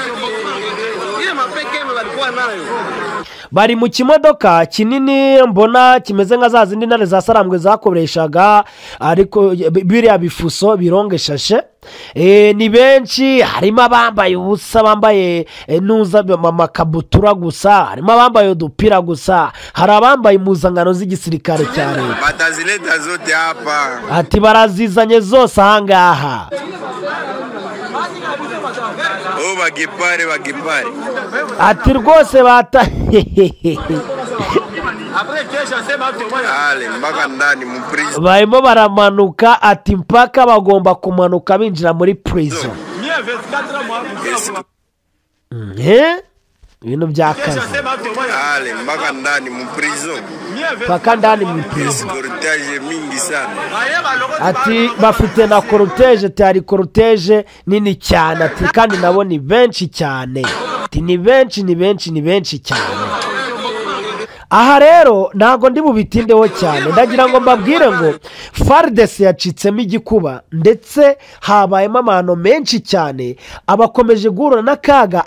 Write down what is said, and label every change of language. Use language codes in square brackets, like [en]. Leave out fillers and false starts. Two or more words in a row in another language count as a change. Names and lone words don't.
[rw] Bari mu kimodoka kinini mbona kimeze nka za zindi ntare za Sarambwe zakoreshaga, ariko biriya bifuso birongeshashe. Ni benshi, harimo abambaye ubusa, bambaye nuza amakabutura gusa, harimo abambaye udupira gusa, hari abambaye impuzangano z'igisirikare cya leta. [sw] Batazileta zote hapa. [rw] Ati barazizanye zose ahangaha. Bagipare. Ati rwose bata barimo baramanuka, ati mpaka bagomba kumanuka binjira muri prison. Ibintu byakaze [sw] mpaka ndani mu prison, mpaka ndani mu prison. [rw] Ati bafite na cortege, tari cortege nini cyane, ati kandi nabo ni benshi cyane, ati ni benshi cyane. Aha rero ntago ndi bubitindeho cyane, ndagira ngo mbabwire ngo FARDC yacitsemo igikuba, ndetse habayemo amahano menshi cyane, abakomeje guhura n'akaga.